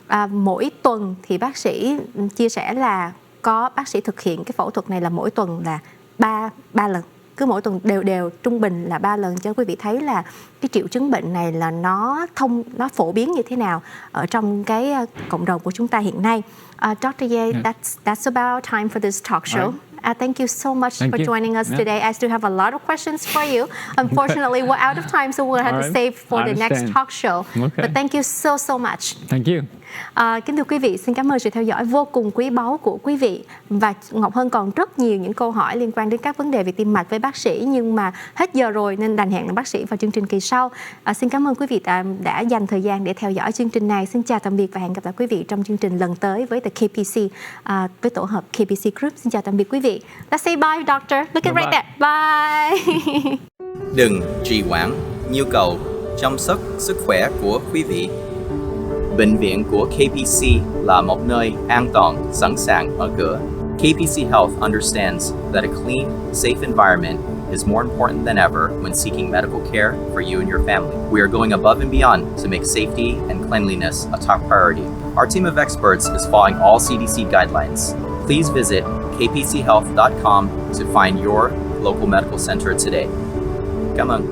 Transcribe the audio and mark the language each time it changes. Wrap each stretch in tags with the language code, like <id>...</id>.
<vi>Mỗi tuần thì bác sĩ chia sẻ là có bác sĩ thực hiện cái phẫu thuật này là mỗi tuần là 3 lần, cứ mỗi tuần đều trung bình là 3 lần, cho quý vị thấy là cái triệu chứng bệnh này là nó phổ biến như thế nào ở trong cái cộng đồng của chúng ta hiện nay.</vi> <en>Dr. Yeh, that's about our time for this talk show. Thank you so much for joining us today. I still have a lot of questions for you. Unfortunately, we're out of time, so we'll have to save for the next talk show. But thank you so much. Thank you.</en> <vi>Kính thưa quý vị, xin cảm ơn sự theo dõi vô cùng quý báu của quý vị. Và Ngọc Hân còn rất nhiều những câu hỏi liên quan đến các vấn đề về tim mạch với bác sĩ, nhưng mà hết giờ rồi nên đành hẹn bác sĩ vào chương trình kỳ sau. Xin cảm ơn quý vị đã dành thời gian để theo dõi chương trình này. Xin chào tạm biệt và hẹn gặp lại quý vị trong chương trình lần tới với The KPC, với tổ hợp KPC Group. Xin chào tạm biệt quý vị.</vi> <en>Let's say bye, doctor. Look at right there. Bye.</en> <vi>Đừng trì hoãn nhu cầu chăm sóc sức khỏe của quý vị. Bệnh viện của KPC là một nơi an toàn, sẵn sàng mở cửa.</vi> <en>KPC Health understands that a clean, safe environment is more important than ever when seeking medical care for you and your family. We are going above and beyond to make safety and cleanliness a top priority. Our team of experts is following all CDC guidelines. Please visit kpchealth.com to find your local medical center today.</en> <vi>Cảm ơn.</vi>